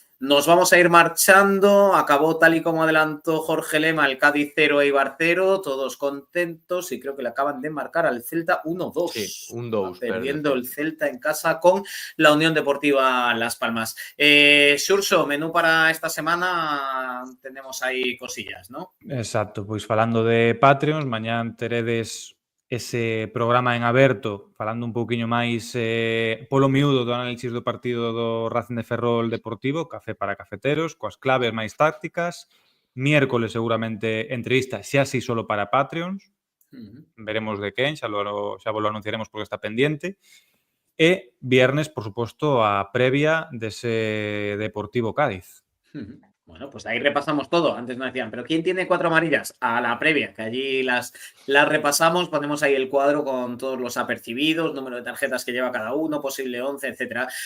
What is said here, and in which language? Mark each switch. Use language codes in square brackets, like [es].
[es] Nos vamos a ir marchando. Acabó tal y como adelantó Jorge Lema el Cádiz 0 Eibar 0. Todos contentos y creo que le acaban de marcar al Celta 1-2. Sí, un 2. Perdiendo el Celta en casa con la Unión Deportiva Las Palmas. Xurxo, menú para esta semana tenemos aí cosillas, ¿no? [gl] Exacto, pois falando de Patreons, mañán teredes ese programa en aberto falando un pouquiño máis polo miúdo do análisis do partido do Racing de Ferrol Deportivo, Café para Cafeteros, coas claves máis tácticas. Miércoles seguramente entrevista xa así solo para Patreons. Veremos de quen, xa vos lo anunciaremos porque está pendiente. E viernes, por suposto, a previa dese Deportivo Cádiz. [es] Bueno, pues ahí repasamos todo. Antes nos decían, ¿pero quién tiene 4 amarillas? A la previa, que allí las repasamos, ponemos ahí el cuadro con todos los apercibidos, número de tarjetas que lleva cada uno, posible 11, etcétera.